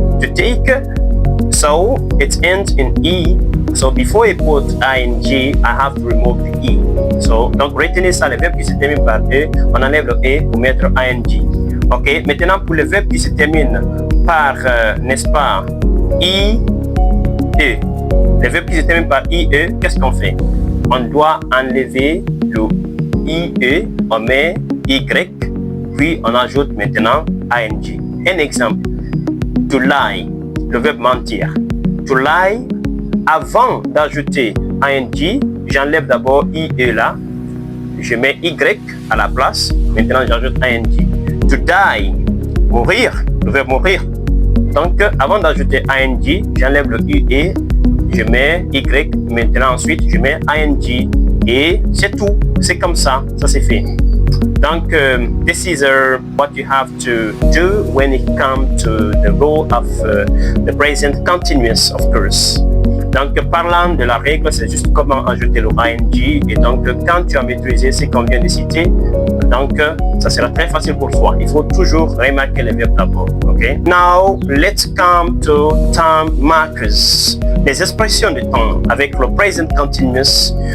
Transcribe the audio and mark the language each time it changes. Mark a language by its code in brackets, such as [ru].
[en] To take, so it ends in E. So before I put ing, I have to remove the E. [fr] So, donc retenez ça, les verbes qui se terminent par E, on enlève le E pour mettre ing. Ok, maintenant pour les verbes qui se terminent par, n'est-ce pas, I, E. Les verbes qui se terminent par IE, qu'est-ce qu'on fait? On doit enlever le IE, on met Y, puis on ajoute maintenant ing. Un exemple, to lie, le verbe mentir. To lie, avant d'ajouter ing, j'enlève d'abord IE là, je mets Y à la place, maintenant j'ajoute ing. To die, mourir, le verbe mourir. Donc, avant d'ajouter ing, j'enlève le UE, je mets Y, maintenant ensuite, je mets ing. Et c'est tout, c'est comme ça, ça c'est fait. [en] Donc, this is what you have to do when it comes to the role of the present continuous, of course. [fr] Donc, parlant de la règle, c'est juste comment ajouter le ing. Et donc, quand tu as maîtrisé ce qu'on vient de citer, donc, ça sera très facile pour toi. Il faut toujours remarquer les verbes d'abord. [en] Okay? Now, let's come to time markers. [fr] Les expressions de temps avec le present continuous.